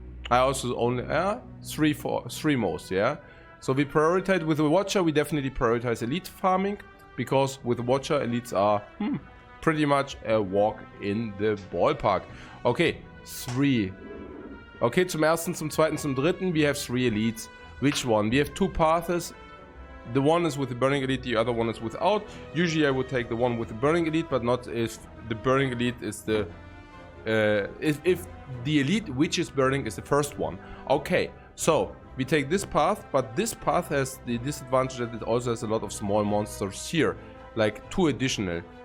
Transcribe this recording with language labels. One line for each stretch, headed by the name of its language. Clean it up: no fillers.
English: I also only 3 most, yeah. So we prioritize with the Watcher. We definitely prioritize elite farming because with the Watcher elites are pretty much a walk in the ballpark. Okay, 3.
German: Okay, zum ersten, zum zweiten, zum dritten.
English: We have 3 elites. Which one? We have 2 paths. The one is with the burning elite, the other one is without. Usually I would take the one with the burning elite, but not if the burning elite is the if the elite which is burning is the first one. Okay, so we take this path, but this path has the disadvantage that it also has a lot of small monsters here, like 2 additional.